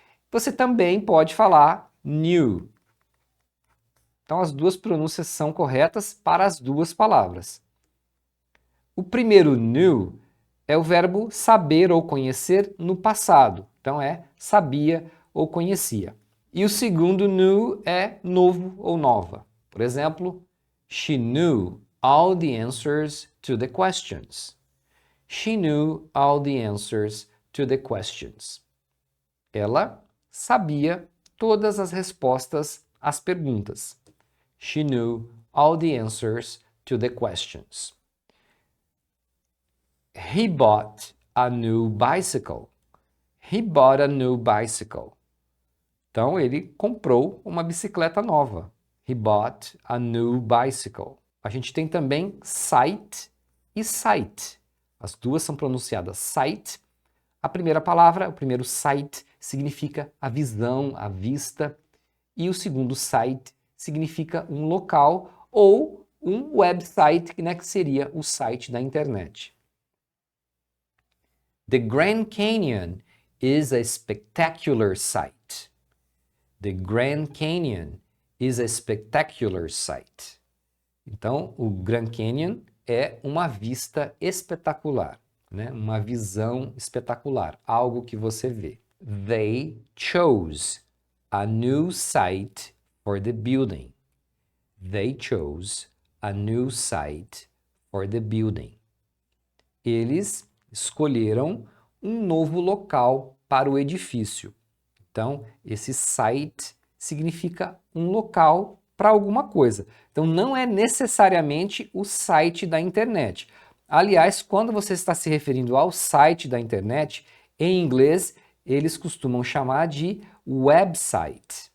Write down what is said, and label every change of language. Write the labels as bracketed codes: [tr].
[pt] Você também pode falar new. Então as duas pronúncias são corretas para as duas palavras. O primeiro new é o verbo saber ou conhecer no passado. Então é sabia ou conhecia. E o segundo new é novo ou nova. Por exemplo, [en] she knew all the answers to the questions. She knew all the answers to the questions. [pt] Ela sabia todas as respostas às perguntas. [en] She knew all the answers to the questions. He bought a new bicycle. He bought a new bicycle. [pt] Então, ele comprou uma bicicleta nova. [en] He bought a new bicycle. [pt] A gente tem também sight e sight. As duas são pronunciadas sight. A primeira palavra, o primeiro sight, significa a visão, a vista. E o segundo sight significa um local ou um website, que seria o site da internet. [en] The Grand Canyon is a spectacular sight. The Grand Canyon is a spectacular sight. [pt] Então, o Grand Canyon é uma vista espetacular, né? Uma visão espetacular, algo que você vê. [en] They chose a new site for the building. They chose a new site for the building. [pt] Eles escolheram um novo local para o edifício. Então, esse site significa um local para alguma coisa. Então, não é necessariamente o site da internet. Aliás, quando você está se referindo ao site da internet, em inglês, eles costumam chamar de website.